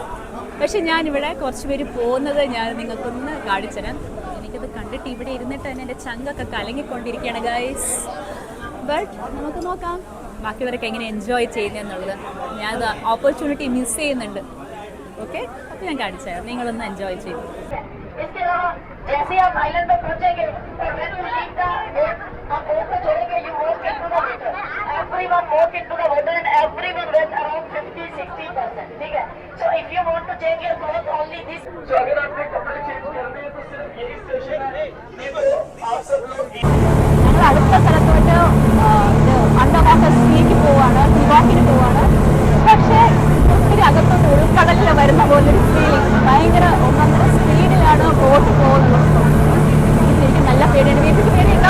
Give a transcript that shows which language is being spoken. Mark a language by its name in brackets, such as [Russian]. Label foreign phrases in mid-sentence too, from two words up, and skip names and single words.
[Malayalam] പക്ഷെ ഞാനിവിടെ കുറച്ച് പേര് പോകുന്നത് ഞാൻ നിങ്ങൾക്കൊന്ന് കാണിച്ചുതരാം. എനിക്കത് കണ്ടിട്ട് ഇവിടെ ഇരുന്നിട്ട് തന്നെ എൻ്റെ ചങ്കൊക്കെ കലങ്ങിക്കൊണ്ടിരിക്കുകയാണ് ഗൈസ്. ബട്ട് നമുക്ക് നോക്കാം ബാക്കിയുള്ളവരൊക്കെ എങ്ങനെ എൻജോയ് ചെയ്യുന്നതെന്നുള്ളത്. ഞാനത് [English] opportunity miss [Malayalam] ചെയ്യുന്നുണ്ട്. ഓക്കെ, അപ്പോൾ ഞാൻ കാണിച്ചുതരാം, നിങ്ങളൊന്ന് എൻജോയ് ചെയ്തു. [Hindi] जैसे आप आइलैंड पे पहुंचेंगे [English] everyone walk into the water and everyone went around 50-60%. [Hindi] ठीक है. [English] So if you want to change your clothes only this. [Hindi] So अगर आपने कपड़े चेंज करने हैं तो सिर्फ यही स्टेशन है. नहीं तो आप सब लोग [Malayalam] ഞങ്ങൾ അടുത്ത സ്ഥലത്തോട്ട് [English] under water [Malayalam] സീക്ക് പോവാണ്, സീവാക്കിന് പോവാണ്. പക്ഷേ ഒത്തിരി അകത്തോട്ട് ഉൾക്കടലിൽ വരുന്ന പോലൊരു ഫീലിംഗ്. ഭയങ്കര ഒന്നൊന്നര സ്പീഡിലാണ് ബോട്ട് പോകുന്നത്. ശരിക്കും നല്ല പേടിയാണ്. വീട്ടിൽ പേടിയുണ്ടോ?